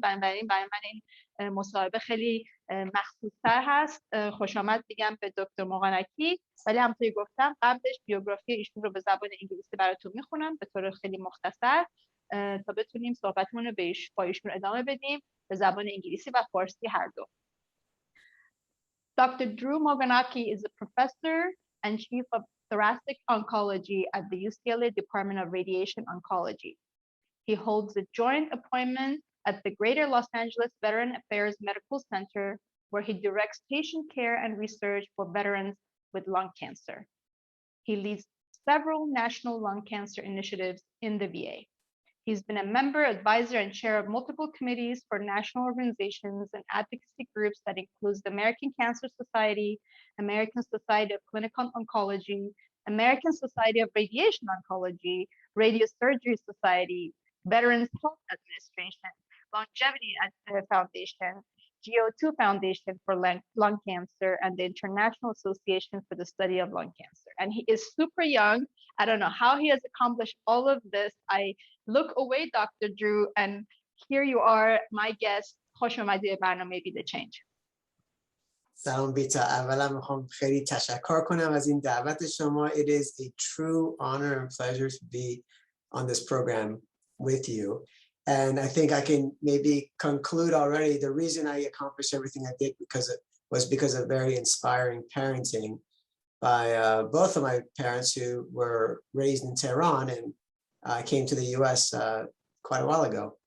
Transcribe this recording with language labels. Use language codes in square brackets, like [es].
[fa] بنابراین برای من این مصاحبه خیلی مخصوص‌تر هست. خوش آمد میگم به دکتر مغانکی، ولی همونطوری گفتم قبلش بیوگرافی ایشون رو به زبان انگلیسی براتون میخونم به طور خیلی مختصر تا بتونیم صحبتمون رو با ایشون ادامه بدیم به زبان انگلیسی و فارسی هر دو. [en] Dr. Drew Moghanaki is a professor and chief of Thoracic Oncology at the UCLA Department of Radiation Oncology. He holds a joint appointment at the Greater Los Angeles Veteran Affairs Medical Center, where he directs patient care and research for veterans with lung cancer. He leads several national lung cancer initiatives in the VA. He's been a member, advisor, and chair of multiple committees for national organizations and advocacy groups that includes the American Cancer Society, American Society of Clinical Oncology, American Society of Radiation Oncology, Radiosurgery Society, Veterans Health Administration, Lungevity Foundation, GO2 Foundation for lung cancer, and the International Association for the Study of Lung Cancer. And he is super young. I don't know how he has accomplished all of this. I look away, Dr. Drew, and here you are, my guest. [fa] خوش اومدی به برنامه Be the Change. سلام بیتا. اولا میخوام خیلی تشکر کنم از این دعوت شما. [en] It is a true honor and pleasure to be on this program with you. And I think I can maybe conclude already the reason I accomplished everything I did was because of very inspiring parenting by both of my parents who were raised in Tehran and came to the US quite a while ago.